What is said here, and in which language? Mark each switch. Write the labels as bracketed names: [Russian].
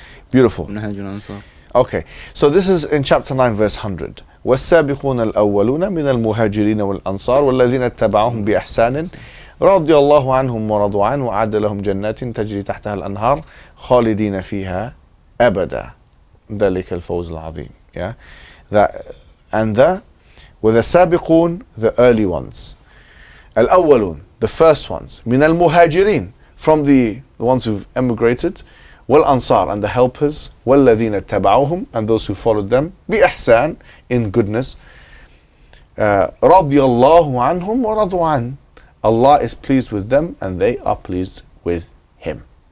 [English] Beautiful. Okay, so this is in chapter 9 verse 100. [Arabic] وَالسَّابِقُونَ الْأَوَّلُونَ مِنَ الْمُهَاجِرِينَ وَالْأَنصَارِ وَالَّذِينَ اتَّبَعُوهُمْ بِإِحْسَانٍ رضي الله عنهم ورضوا عنه وأعد لهم جنات تجري تحتها الأنهار خالدين فيها أبدا ذلك الفوز العظيم. [English] Yeah, that and were the [Arabic] سابقون, [English] the early ones, [Arabic] الأولون, [English] the first ones, [Arabic] من المهاجرين, [English] from the ones who've emigrated, [Arabic] والأنصار, [English] and the helpers, [Arabic] والذين اتبعوهم, [English] and those who followed them, [Arabic] بإحسان, [English] in goodness, [Arabic] رضي الله عنهم ورضوا عنه, [English] Allah is pleased with them and they are pleased with Him.